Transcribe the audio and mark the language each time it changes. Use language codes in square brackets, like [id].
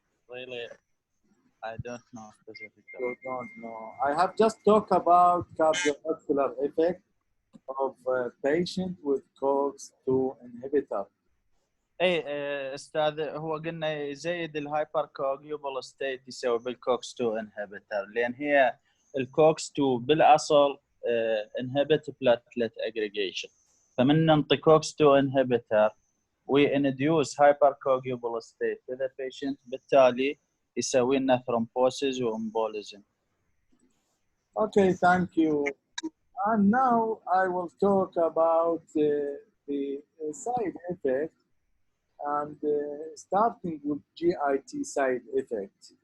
[en] Really, I don't know specifically. You don't know. I have just talked about cardiovascular effect of a patient with COX-2 inhibitor. [ar] اي استاذ, هو قلنا يزيد الهايبر كوجيوبل ستيت يسوي بالكوكس 2 انهبيتر, لان هي الكوكس 2 بالاصل انهبت بلاتلت اجريجيشن, فمن ننطي كوكس 2 انهبيتر وينديوس هايبر كوجيوبل ستيت في ذا بيشنت, بالتالي يسوي لنا ثرومبوسيس وامبوليزم. [en] Okay, thank you. And now I will talk about the side effect, and starting with GIT side effect.